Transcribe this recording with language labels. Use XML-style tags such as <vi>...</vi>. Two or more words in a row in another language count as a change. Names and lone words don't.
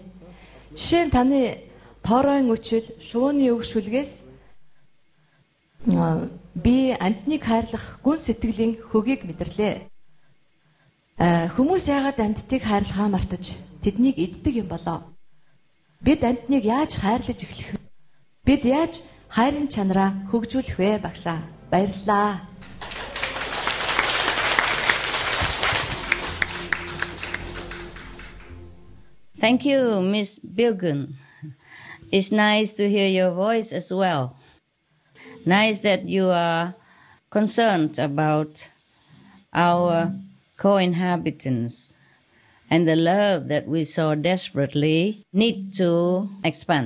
<mn>Жишээ нь таны тооройн үчил, шувууны өгшүүлгээс би амьтныг хайрлах гүн сэтгэлийн хөгийг мэдэрлээ. Хүмүүс яагаад амьтдыг хайрлахаа мартаж тэднийг иддэг юм болоо? Бид амьтныг яаж хайрлаж эхлэх вэ? Бид яаж хайрын чанараа хөгжүүлэх вэ багшаа? Баярлалаа.</mn> <en>Thank you, Ms. Bilgung. It's nice to hear your voice as well. Nice that you are concerned about our co-inhabitants and the love that we so desperately need to expand.</en>